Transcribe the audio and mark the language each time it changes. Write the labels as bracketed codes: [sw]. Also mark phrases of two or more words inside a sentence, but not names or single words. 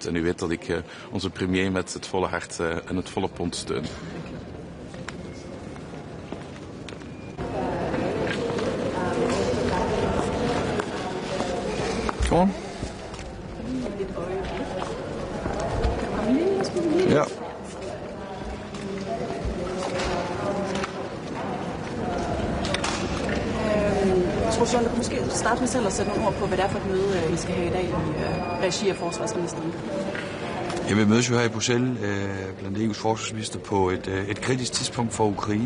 [nl] En u weet dat ik onze premier met het volle hart en het volle pond steun. Gewoon? Ja. [da] Tror du måske starte med selv at sætte nogle ord på, hvad det er for et møde, I skal have i dag i regi af forsvarsministeren? Ja, vi mødes jo her i Bruxelles blandt EU's forsvarsminister på et kritisk tidspunkt for Ukraine.